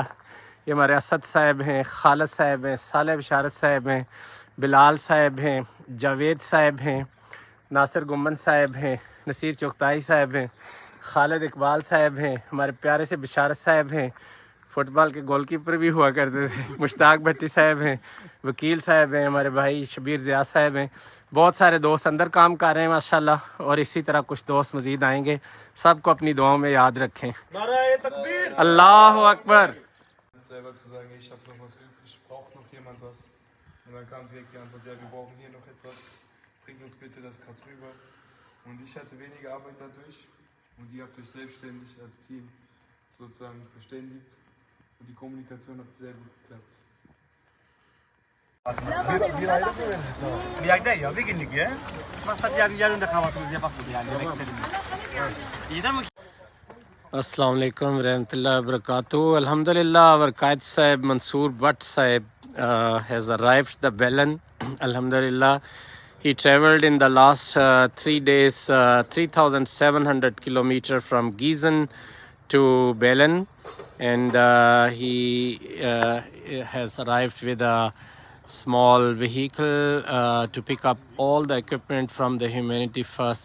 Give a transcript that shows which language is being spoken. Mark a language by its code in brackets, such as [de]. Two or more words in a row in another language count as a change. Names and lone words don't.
[ur] یہ ہمارے اسد صاحب ہیں، خالد صاحب ہیں، سالے بشارت صاحب ہیں، بلال صاحب ہیں، جاوید صاحب ہیں، ناصر گھمن صاحب ہیں، نصیر چغتائی صاحب ہیں، خالد اقبال صاحب ہیں، ہمارے پیارے سے بشارت صاحب ہیں، فٹبال کے گول کیپر بھی ہوا کرتے تھے، مشتاق بھٹی صاحب ہیں، وکیل صاحب ہیں، ہمارے بھائی شبیر ضیا صاحب ہیں. بہت سارے دوست اندر کام کر رہے ہیں ماشاءاللہ اور اسی طرح کچھ دوست مزید آئیں گے. سب کو اپنی دعاؤں میں یاد رکھیں. [ar] الله أكبر. [de] Selber zu sagen, ich habe noch was übrig, braucht noch jemand was? Und dann kam direkt die Antwort, ja, wir brauchen hier noch etwas, bringt uns bitte das gerade rüber. Und ich hatte weniger Arbeit dadurch und ihr habt euch selbstständig als Team sozusagen verständigt und die Kommunikation hat sehr gut geklappt. [ar] السلام عليكم ورحمة الله وبركاته. [en] Alhamdulillah, our Qaid Sahib Mansoor Bhatt Sahib has arrived the Belen. Alhamdulillah, he traveled in the last 3 days 3,700 kilometers from Gießen to Belen, and he has arrived with a small vehicle to pick up all the equipment from the Humanity First.